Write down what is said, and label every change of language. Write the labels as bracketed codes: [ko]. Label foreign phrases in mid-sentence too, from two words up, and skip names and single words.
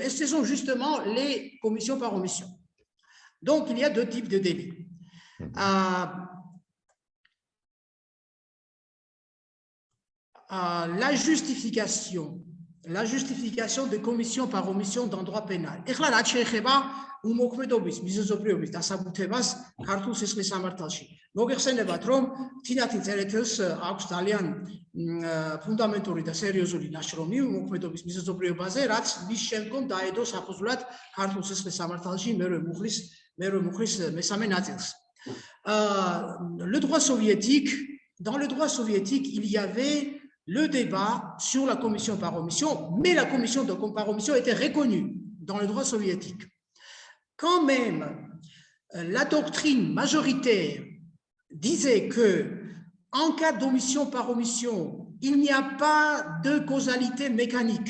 [fr] Et ce sont justement les commissions par omission. Donc, il y a deux types de délits. La justification de commission par omission dans le droit pénal. [ka] უმოქმედობის მიზეზობრიობის დასაბუთებას ქართულ სისხლის სამართალში. მოგეხსენებათ, რომ თინათინ წერეთელს აქვს ძალიან ფუნდამენტური და სერიოზული ნაშრომი უმოქმედობის მიზეზობრიობაზე, რაც მის შემდგომ დაედო საფუძვლად ქართულ სისხლის სამართალში მერვე მუხლის მესამე ნაწილს. [fr] Dans le droit soviétique, il y avait le débat sur la commission par omission, mais la commission par omission était reconnue dans le droit soviétique. Quand même, la doctrine majoritaire disait que, en cas d'omission par omission, il n'y a pas de causalité mécanique.